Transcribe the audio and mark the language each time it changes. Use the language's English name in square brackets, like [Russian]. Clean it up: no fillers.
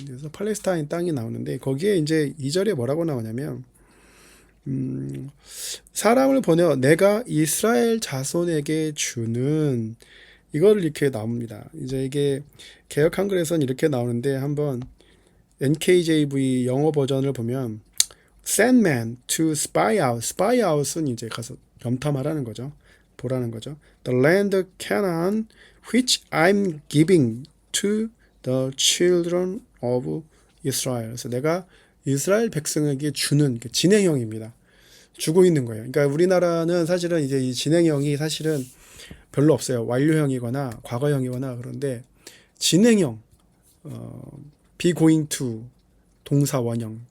[Korean] 그래서 팔레스타인 땅이 나오는데 거기에 이제 2절에 뭐라고 나오냐면 사람을 보내어 내가 이스라엘 자손에게 주는 이거를 이렇게 나옵니다. 이제 이게 개역 한글에서는 이렇게 나오는데 한번 NKJV 영어 버전을 보면 [English] send man to spy out. [Korean] spy out은 이제 가서 염탐하라는 거죠. 보라는 거죠. [English] The land Canaan which I'm giving to the children of Israel. [Korean] 그래서 내가 이스라엘 백성에게 주는 진행형입니다. 주고 있는 거예요. 그러니까 우리나라는 사실은 이제 이 진행형이 사실은 별로 없어요. 완료형이거나 과거형이거나 그런데 진행형, [English] be going to [Korean] 동사 원형.